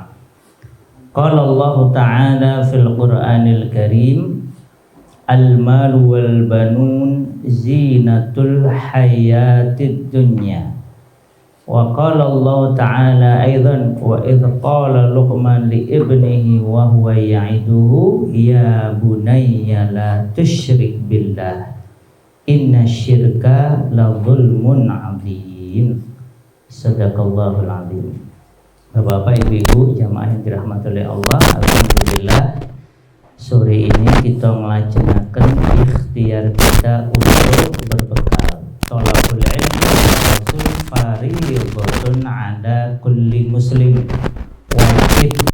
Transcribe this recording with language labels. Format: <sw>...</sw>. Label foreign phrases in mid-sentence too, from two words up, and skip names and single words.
<ar>قال الله تعالى في القرآن الكريم، المال والبنون زينة الحياة الدنيا. وقال الله تعالى أيضا وإذ قال لقمان لابنه وهو يعظه يا بني لا تشرك بالله إن الشرك لظلم عظيم. صدق الله العظيم.</ar> <id>Bapak-bapak, ibu-ibu, jamaah yang dirahmati oleh Allah, alhamdulillah sore ini kita ngelajenaken ikhtiar kita untuk berbekal</id> <ar>طلب العلم رسول فرض على كل مسلم,</ar> <id>wajib.</id>